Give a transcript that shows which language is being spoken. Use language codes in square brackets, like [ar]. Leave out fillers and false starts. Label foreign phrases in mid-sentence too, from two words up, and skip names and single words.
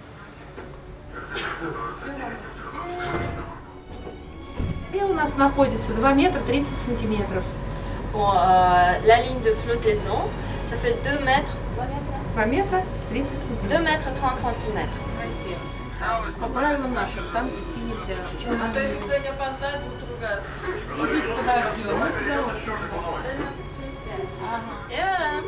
[fr] Bon, la ligne de flottaison, ça fait 2 mètres. 2 mètres 30 centimètres. [ru] По правилам нашим, там идти нельзя. То есть кто не опоздает, будет ругаться. Идите туда ждем, мы сюда вошли. [fr] Et voilà.